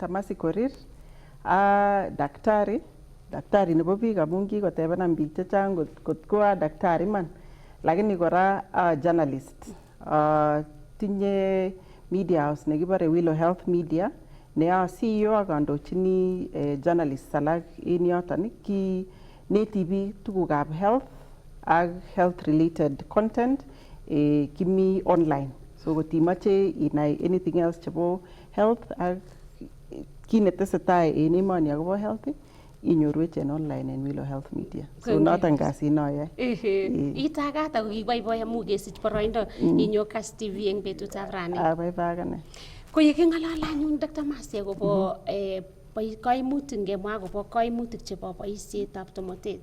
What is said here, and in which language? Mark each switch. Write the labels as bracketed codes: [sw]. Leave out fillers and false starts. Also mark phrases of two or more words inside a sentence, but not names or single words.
[kln] Mercy Korir, daktari nebo biik amun kikotebenan biik chechang kot ko daktari man, lakini kora journalist. Tinye [en] media house [kln] nekibore Willow Health Media ne CEO ak andochini journalists alak en yoton, kineti biik tugukab health ak [en] health related content [kln] kimi online. So kotimache inai [en] anything else [kln] chebo health ak kit netesetai en emoni akobo health inyorwech en online en Willow Health Media. So noton kasit noyoe. Itagat ako kiboiboi amu kesich boroindo inyo Kass TV eng betutab rani. Abaibai akane. Ko yeking'alale anyun Dr. Mercy akobo kaimutik, ngemwa akobo kaimutik chebo boisietab tomotet.